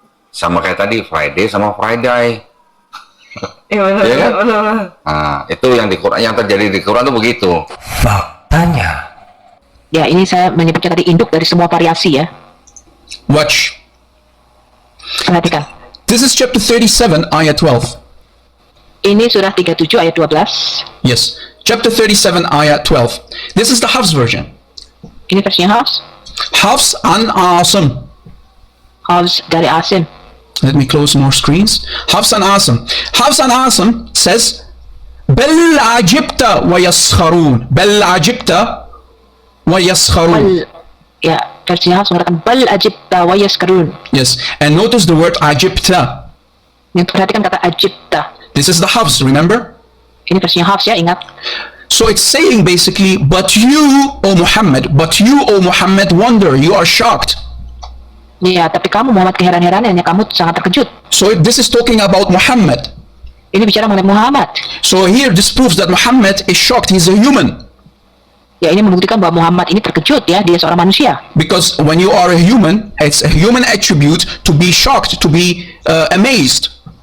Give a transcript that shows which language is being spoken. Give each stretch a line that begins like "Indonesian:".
Indonesian: Sama kayak tadi Friday sama Friday. Iya benar. Ya kan? Benar. Nah, itu yang di Quran, yang terjadi di Quran itu begitu. Faktanya. Ya, ini saya menyebutnya tadi induk dari semua variasi ya.
English: Watch.
Indonesian: Perhatikan.
English: This is chapter 37, ayat 12.
Indonesian: Ini surah 37 ayat 12.
English: Yes. Chapter 37, ayat 12. This is the Hafs version.
Indonesian: Ini versinya Hafs.
English: Hafs an Asim.
Indonesian: Hafs dari Asim.
English: Let me close more screens. Hafs an Asim. Hafs an Asim says,
Arabic: بل عجبت ويسخرون. بل عجبت ويسخرون.
Indonesian: Ya, versinya Hafs mengatakan
Arabic: bal ajibta wa yaskarun.
English: Yes. And notice the word عجبت.
Indonesian: Yang perhatikan kata ajibta.
English: This is the Hafs, remember?
Indonesian: Ini versinya Hafs ya, ingat.
English: So it's saying basically, but you, O Muhammad, wonder, you are shocked.
Indonesian: Ya, tapi kamu Muhammad keheran-heranannya, kamu sangat terkejut.
English: So this is talking about Muhammad.
Indonesian: Ini bicara mengenai Muhammad.
English: So here this proves that Muhammad is shocked, he's a human.
Indonesian: Ya, ini membuktikan bahwa Muhammad ini terkejut ya, dia seorang manusia.
English: Because when you are a human, it's a human attribute to be shocked, to be amazed.